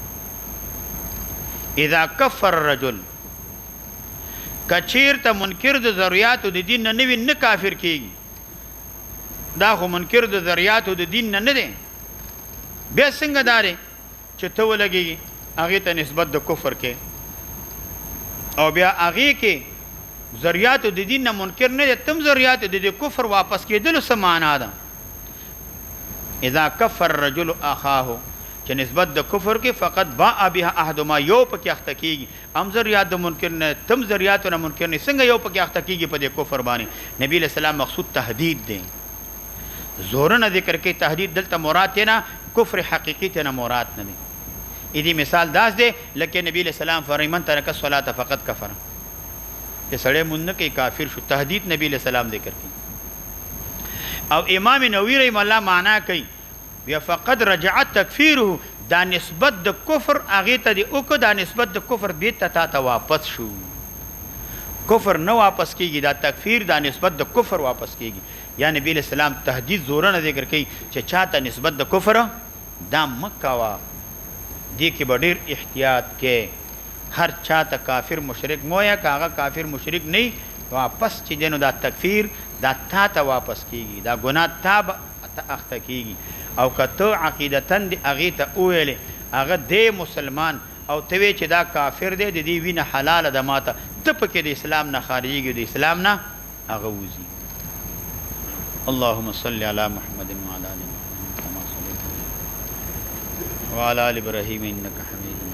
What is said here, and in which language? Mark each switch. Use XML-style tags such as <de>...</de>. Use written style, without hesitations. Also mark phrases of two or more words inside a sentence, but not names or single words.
<ar>اذا کفر الرجل،</ar> <ps>که چېرته منکر د ضروریاتو د دین نه نه وي نه کافر کېږي، دا خو منکر د ضروریاتو د دین نه نه دی، بیا څنګه دا دی چې ته ولګېږي هغې ته نسبت د کفر کې او بیا هغې کې ضروریاتو د دین نه منکر نه دی، تم ضروریاتو د کفر واپس کېدلو څه معنا ده؟</ps> <ar>اذا کفر الرجل اخاه،</ar> <ps>چې نسبت د کفر کې</ps> <ar>فقط باء بها احدهما،</ar> <ps>یو پکې اخته کېږي، هم ضروریات د منکر نه تم ضروریاتو نه منکر نه، څنګه یو پکې اخته کېږي په دې کفر باندې؟ نبي</ps> <ar>علیہ السلام</ar> <ps>مقصود تهدید دی، زورونه ذکر کوي. تهدید دلته مراد دی نه کفر حقیقي ته نه مراد نه دی. دې مثال داس دی لکه نبی</ps> <ar>علیہ السلام</ar> <ps>فرمایي</ps> <ar>من ترک الصلاة فقط کفر،</ar> <ps>چې سړی مونځ نه کوي کافر شو. تهدید نبی</ps> <ar>علیہ السلام</ar> <ps>ذکر کوي. او امام نووي</ps> <ar>رحمه الله</ar> <ps>معنا کوي بیا</ps> <ar>فقد رجعت تکفیره،</ar> <ps>دا نسبت د کفر هغې ته دې وکړه، دا نسبت د کفر بېرته تا ته واپس شو. کفر نه واپس کېږي، دا تکفیر دا نسبت د کفر واپس کېږي. یا نبی</ps> <ar>علیہ السلام</ar> <ps>تهدید زورونه ذکر کوي چې چاته نسبت د کفر دا مه کوه. دې کې به ډېر احتیاط کې، هر چاته کافر مشرک مه وایه، که هغه کافر مشرک نه وي واپس چې دی نو دا تکفیر دا تا ته واپس کېږي، دا ګناه تا به اخته کېږي. او که ته عقیدتاً د هغې ته وویلې هغه دی مسلمان او ته وی چې دا کافر دی، د دې وینه حلاله ده ماته، ته پکې د اسلام نه خارجېږي، د اسلام نه هغه وځي.</ps> <ar>اللهم صل علی محمد وعلى آل محمد كما صليت وعلى آل إبراهيم إنك حميد</ar>